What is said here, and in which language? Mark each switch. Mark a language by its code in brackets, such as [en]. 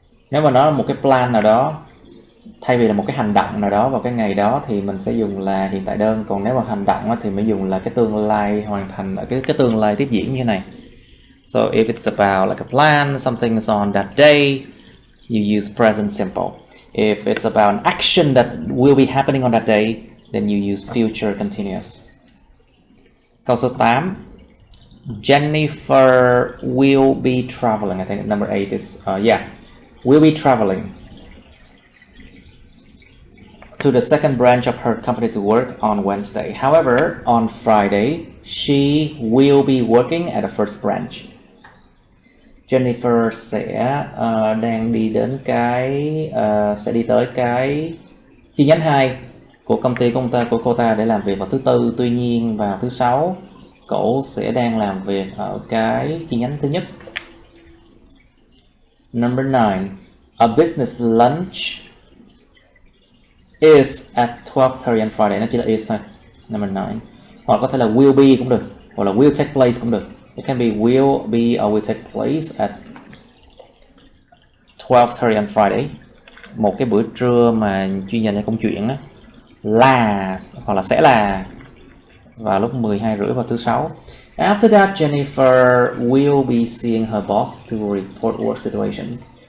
[vi] Nếu mà nó là một cái plan nào đó, thay vì là một cái hành động nào đó vào cái ngày đó thì mình sẽ dùng là hiện tại đơn. Còn nếu mà hành động thì mới dùng là cái tương lai hoàn thành, cái tương lai tiếp diễn như thế này. [en] So if it's about like a plan, something is on that day, you use present simple. If it's about an action that will be happening on that day, then you use future continuous. [vi] Câu số 8. [en] Jennifer will be traveling. I think number 8 is, will be traveling to the second branch of her company to work on Wednesday. However, on Friday, she will be working at the first branch. [vi] Jennifer sẽ đang đi đến sẽ đi tới cái chi nhánh 2 của công ty của cô ta để làm việc vào thứ Tư. Tuy nhiên vào thứ Sáu, cổ sẽ đang làm việc ở cái chi nhánh thứ nhất. [en] Number 9. A business lunch is at 12:30 on Friday. [vi] Nó chỉ là is thôi. [en] Number 9. [vi] Hoặc có thể là will be cũng được, hoặc là will take place cũng được. [en] It can be will be or will take place at 12:30 on Friday. [vi] Một cái bữa trưa mà chuyên dành cho công chuyện á, là hoặc là sẽ là vào lúc 12:30 vào thứ Sáu. [en] After that, Jennifer will be seeing her boss to report work situations.